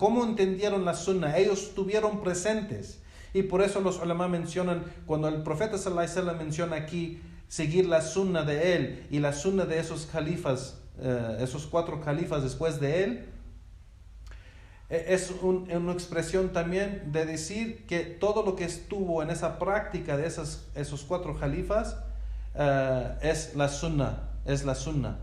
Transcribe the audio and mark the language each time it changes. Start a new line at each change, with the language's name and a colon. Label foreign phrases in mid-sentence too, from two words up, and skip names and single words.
Spanish: ¿Cómo entendieron la sunna? Ellos estuvieron presentes. Y por eso los ulama mencionan, cuando el profeta
Arabic: صلى الله عليه وسلم
Spanish: menciona aquí seguir la sunna de él y la sunna de esos califas, esos 4 califas después de él, es una expresión también de decir que todo lo que estuvo en esa práctica de esos 4 califas es la sunna.